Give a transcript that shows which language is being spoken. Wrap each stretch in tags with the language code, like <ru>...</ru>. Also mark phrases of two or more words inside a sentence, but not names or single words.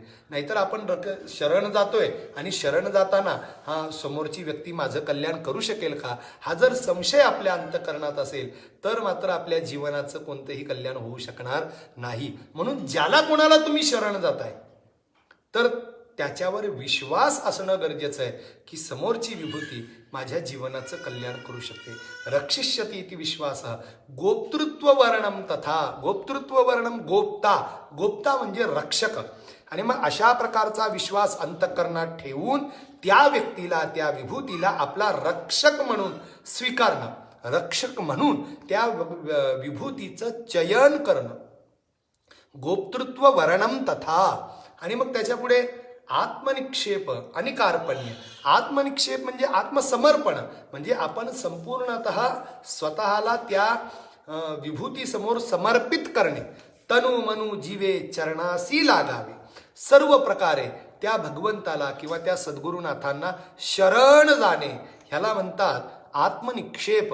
<mr>नाहीतर आपण शरण जातोय आणि शरण जाताना हा समोरची व्यक्ती माझं कल्याण करू शकेल का, हा जर संशय आपल्या अंतःकरणात असेल तर मात्र आपल्या जीवनाचं कोणतंही कल्याण होऊ शकणार नाही. म्हणून ज्याला कोणाला तुम्ही शरण जाताय तर त्याच्यावर विश्वास असणं गरजेचं आहे की समोरची विभूती माझ्या जीवनाचं कल्याण करू शकते.</mr> <sa>रक्षिष्यती इति विश्वास. गोप्तृत्व वर्णम तथा, गोप्तृत्व वर्णम गोप्ता,</sa> <mr>गोप्ता म्हणजे रक्षक. आणि मग अशा प्रकारचा विश्वास अंतःकरणात ठेवून त्या व्यक्तीला, त्या विभूतीला आपला रक्षक म्हणून स्वीकारणं, रक्षक म्हणून त्या विभूतीचं चयन करणं.</mr> <sa>गोप्तृत्व वर्णम तथा.</sa> <mr>आणि मग त्याच्या पुढे आत्मनिक्षेप आणि कार्पण्य. आत्मनिक्षेप म्हणजे आत्मसमर्पण, म्हणजे आपण संपूर्णतः स्वतःला त्या विभूतीसमोर समर्पित करणे. तनु मनु जीवे चरणासी लागावे. सर्व प्रकारे त्या भगवंताला किंवा त्या सद्गुरुनाथांना शरण जाणे, ह्याला म्हणतात आत्मनिक्षेप.</mr>